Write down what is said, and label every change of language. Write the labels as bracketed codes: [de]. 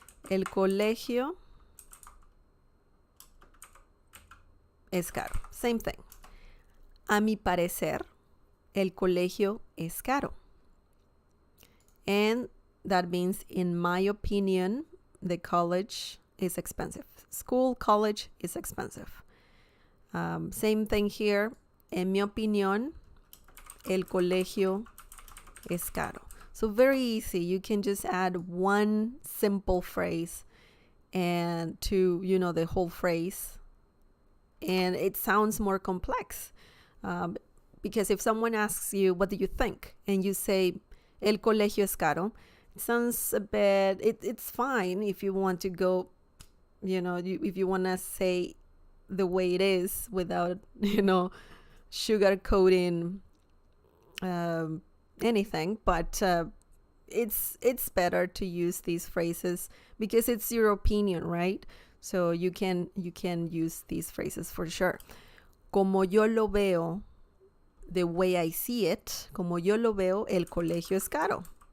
[es] El colegio es caro. [en] Same thing. [es] A mi parecer, el colegio es caro. [en] And that means, in my opinion, the college is expensive. School, college is expensive. Same thing here. [es] En mi opinión, el colegio es caro. [en] So very easy. You can just add one simple phrase and to, the whole phrase. And it sounds more complex. Because if someone asks you, what do you think? And you say, [es] el colegio es caro. [en] It sounds a bit, it's fine if you want to go, if you want to say the way it is without, sugarcoating anything. But it's better to use these phrases because it's your opinion, right? So you can use these phrases for sure. [es] Como yo lo veo, [en] the way I see it, [es] como yo lo veo, el colegio es caro.